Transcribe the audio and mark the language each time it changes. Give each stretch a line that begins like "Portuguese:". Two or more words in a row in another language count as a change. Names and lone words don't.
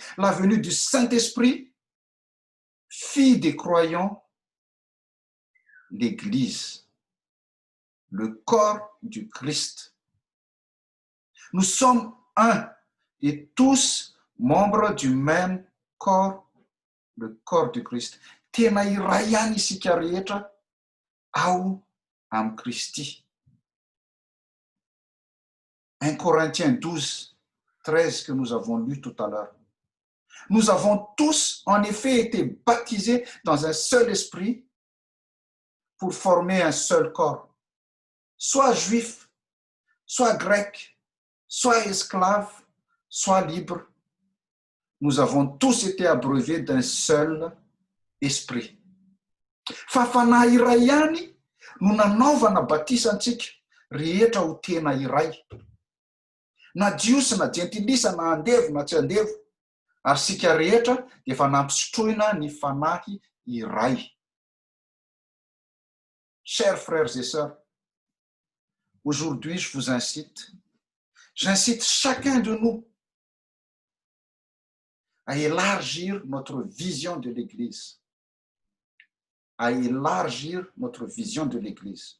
French: La venue du Saint-Esprit, fille des croyants, l'Église, le corps du Christ. Nous sommes un et tous membres du même corps, le corps du Christ.
Malagasy: Tena iray ihany isika rehetra ao am Christy.
French: 1 Corinthiens 12, 13 que nous avons lu tout à l'heure. Nous avons tous en effet été baptisés dans un seul esprit pour former un seul corps, soit juif, soit grec, soit esclave, soit libre. Nous avons tous été abreuvés d'un seul esprit.
Malagasy: Fafanahy iray ihany no nanaovana batisantsika rehetra ho tena iray. Na jiosy na jentilisa na andevo na tsy andevo, ary sika rehetra dia efa nampisotroina ny fanahy iray.
French: Chers frères et sœurs, aujourd'hui je vous j'incite chacun de nous à élargir notre vision de l'Église. À élargir notre vision de l'Église.